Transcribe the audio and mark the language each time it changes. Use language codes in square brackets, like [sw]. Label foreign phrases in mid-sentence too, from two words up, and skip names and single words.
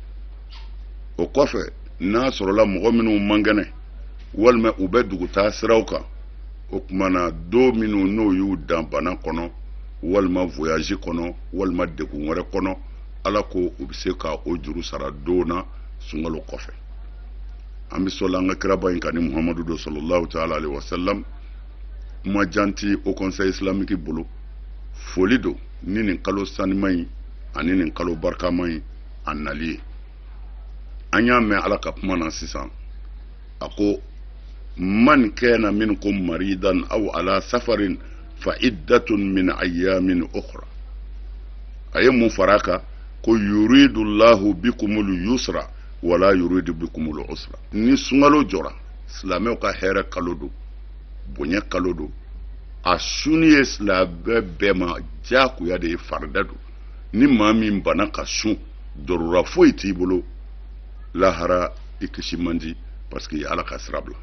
[bm] O kɔfɛ n'a sɔrɔla mɔgɔ minnu man kɛnɛ walima u bɛ dugutaa siraw kan, o kumana do minnu n'o y'u dan bana kɔnɔ walima voyage kɔnɔ walima degun wɛrɛ kɔnɔ, ala ko u bɛ se ka o juru sara doona sunkalo kɔfɛ. An bɛ sɔli an ka kiraba in kan ni muhammadu do [ar] sallallahu ta'ala alayhi wa sallam. [bm] Kuma janti [fr] au Conseil islamique [bm] bolo, foli do ni nin kalo sanima yi ani nin kalo barikama yi a nali ye. An y'a mɛn ala ka kuma na sisan, a ko: [ar] من كان منكم مريضا أو على سفر فعدة من أيام أخر. [bm] Aye mun faraka ko [ar] يريد الله بكم اليسر ولا يريد بكم العسر. [bm] Ni sungalo jora silamɛw ka hɛrɛ kalo do, bonya kalo do, a suni ye silamɛ bɛɛ ma jakuya de ye, farida do. Ni maa min bana ka sun, dɔrɔra foyi t'i bolo, lahara i kisi man di, [fr] parce que [bm] ala ka sira bila.